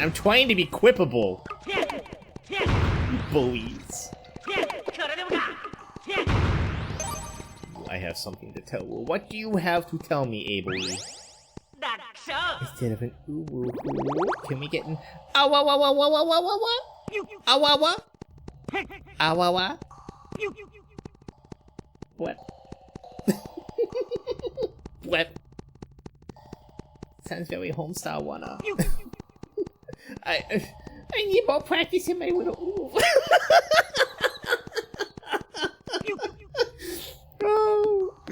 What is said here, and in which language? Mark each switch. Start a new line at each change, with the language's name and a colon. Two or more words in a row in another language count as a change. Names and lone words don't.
English: I'm trying to be quippable. You bullies. I have something to tell you. What do you have to tell me, Abel? Instead of an uwu, can we get an awawawawawawawa? Awawa? Awawa? What? What? Sounds very homestyle wanna. I need more practice in my little uwu. Oh.